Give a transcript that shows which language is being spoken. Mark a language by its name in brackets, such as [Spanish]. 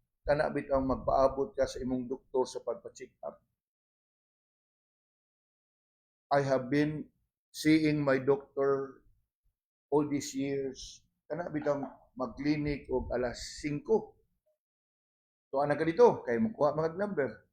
[Cebuano] Kana bitaw magpaabot ka sa imong doktor sa pagpa-check up. [English] I have been seeing my doctor all these years. [Cebuano] Kana bitaw mag-clinic og alas 5. So ana ka dito kay mo kuha mga number.